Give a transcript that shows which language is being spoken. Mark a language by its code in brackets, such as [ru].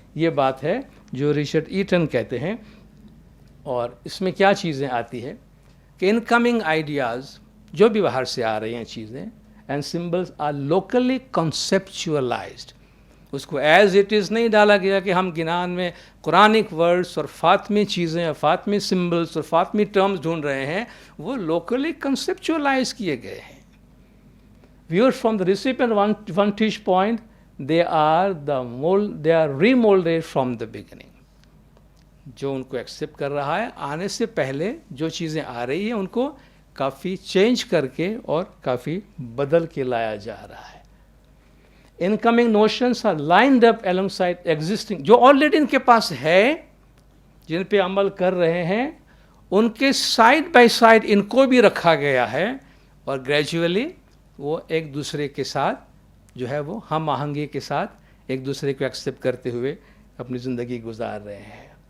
[ur] یہ بات ہے جو رچرڈ ایٹن کہتے ہیں. اور اس میں کیا چیزیں آتی ہے کہ انکمنگ آئیڈیاز جو بھی باہر سے آ رہی ہیں چیزیں [en] And symbols are locally conceptualized. [ur] اس کو [en] as it is [ur] نہیں ڈالا گیا کہ ہم گنان میں قرآنک ورڈس اور فاطمی چیزیں اور فاطمی سمبلس اور فاطمی ٹرمز ڈھونڈ رہے ہیں. وہ لوکلی کنسیپچولائز کیے گئے ہیں. [en] Viewed from the recipient vantage point, they are remolded from the beginning. [ur] جو ان کو ایکسیپٹ کر رہا ہے آنے سے پہلے جو چیزیں آ رہی ہیں ان کو کافی چینج کر کے اور کافی بدل کے لایا جا رہا ہے. [en] Incoming notions are lined up alongside existing. [ur] جو آلریڈی ان کے پاس ہے، جن پہ عمل کر رہے ہیں، ان کے سائڈ بائی سائڈ ان کو بھی رکھا گیا ہے اور گریجولی وہ ایک دوسرے کے ساتھ جو ہے وہ ہم آہنگی کے ساتھ ایک دوسرے کو ایکسیپٹ کرتے ہوئے اپنی زندگی گزار رہے ہیں.